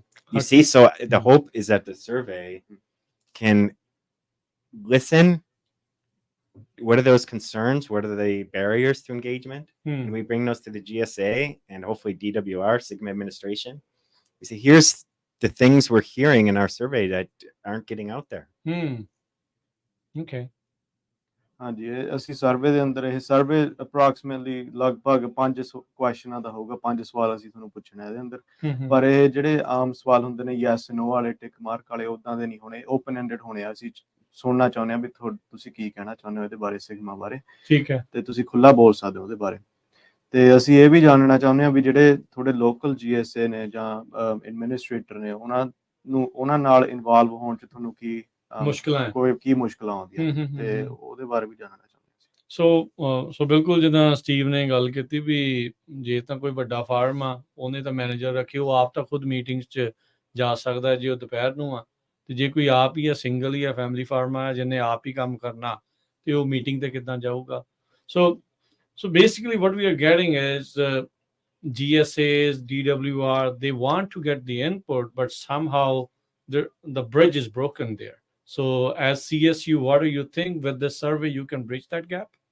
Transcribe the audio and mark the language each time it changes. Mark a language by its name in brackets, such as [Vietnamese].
[English] You see, so the hope is that the survey can listen. What are those concerns? What are the barriers to engagement? And we bring those to the GSA and hopefully DWR, Sigma administration. We say, here's the things we're hearing in our survey that aren't getting out there. Okay. [Punjabi] ਹਾਂਜੀ, ਅਸੀਂ survey ਦੇ ਅੰਦਰ ਇਹ survey approximately ਲਗਭਗ 5 ਕੁਐਸਚਨਾਂ ਦਾ ਹੋਊਗਾ। 5 ਸਵਾਲ ਅਸੀਂ ਤੁਹਾਨੂੰ ਪੁੱਛਣਾ ਇਹਦੇ ਅੰਦਰ। ਪਰ ਇਹ ਜਿਹੜੇ ਆਮ ਸਵਾਲ ਹੁੰਦੇ ਨੇ ਯੈਸ ਨੋ ਵਾਲੇ, ਟਿਕ ਮਾਰਕ ਵਾਲੇ, ਉਦਾਂ ਦੇ ਨਹੀਂ ਹੋਣੇ, ਓਪਨ ਐਂਡਡ ਹੋਣੇ ਆ। ਅਸੀਂ ਸੁਣਨਾ ਚਾਹੁੰਦੇ ਹਾਂ ਵੀ ਤੁਸੀਂ ਕੀ ਕਹਿਣਾ ਚਾਹੁੰਦੇ ਹੋ ਇਹਦੇ ਬਾਰੇ, ਸਿਗਮਾ ਬਾਰੇ। ਠੀਕ ਹੈ। ਤੇ ਤੁਸੀਂ ਖੁੱਲਾ ਬੋਲ ਸਕਦੇ ਹੋ ਉਹਦੇ ਬਾਰੇ। ਤੇ ਅਸੀਂ ਇਹ ਵੀ ਜਾਣਨਾ ਚਾਹੁੰਦੇ ਹਾਂ ਵੀ ਜਿਹੜੇ ਤੁਹਾਡੇ ਲੋਕਲ GSA ਨੇ ਜਾਂ ਐਡਮਿਨਿਸਟ੍ਰੇਟਰ ਨੇ, ਉਹਨਾਂ ਨਾਲ ਇਨਵੋਲਵ ਹੋਣ 'ਚ ਤੁਹਾਨੂੰ ਕੀ ਮੁਸ਼ਕਲਾਂ ਆਉਂਦੀਆਂ, ਤੇ ਉਹਦੇ ਬਾਰੇ ਵੀ ਜਾਣਨਾ ਚਾਹੁੰਦੇ। ਸੋ ਬਿਲਕੁਲ ਜਿੱਦਾਂ ਸਟੀਵ ਨੇ ਗੱਲ ਕੀਤੀ ਵੀ ਜੇ ਤਾਂ ਕੋਈ ਵੱਡਾ ਫਾਰਮ ਆ, ਉਹਨੇ ਤਾਂ ਮੈਨੇਜਰ ਰੱਖੇ, ਉਹ ਆਪ ਤਾਂ ਖੁਦ ਮੀਟਿੰਗਸ 'ਚ ਜਾ ਸਕਦਾ ਜੇ ਉਹ ਦੁਪਹਿਰ ਨੂੰ ਆ। ਤੇ ਜੇ ਕੋਈ ਆਪ ਹੀ ਆ, ਸਿੰਗਲ ਹੀ ਆ, ਫੈਮਿਲੀ ਫਾਰਮ ਆ, ਜਿਹਨੇ ਆਪ ਹੀ ਕੰਮ ਕਰਨਾ, ਤੇ ਉਹ ਮੀਟਿੰਗ ਤੇ ਕਿੱਦਾਂ ਜਾਊਗਾ? [English] So basically what we are getting is GSAs, DWR, they want to get the input, but somehow the bridge is broken there. So as CSU, what do you think with this survey you can bridge that gap?